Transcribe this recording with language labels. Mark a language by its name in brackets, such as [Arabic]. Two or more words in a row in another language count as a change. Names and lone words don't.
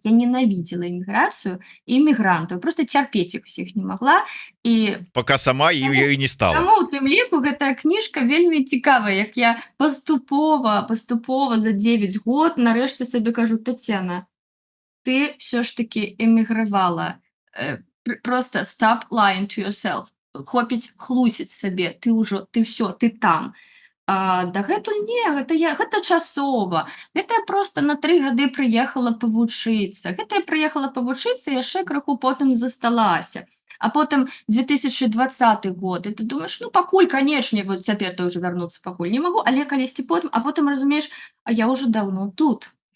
[Belarusian] Я ненавідзела эміграцыю і эмігрантаў. Проста цярпець іх усіх не магла. Пока сама ёй не стала. Таму у тым ліку гэтая кніжка вельмі цікавая, як я паступова за 9 год нарэшце сабе кажу: Тацяна, ты ўсё ж такі эмігравала. [English] просто stop lying to yourself. [Belarusian] Хопіць хлусіць сабе, ты ўсё, ты там. Дагэтуль не, гэта часова. Гэта я проста на 3 гады прыехала павучыцца. Гэта я прыехала павучыцца, яшчэ крыху потым засталася. А потым 2020 год, і ты думаеш, ну пакуль, канечне, вот цяпер ты ўжо вярнуцца пакуль не магу, але калісьці потым, а потым разумееш, а я ўжо даўно тут.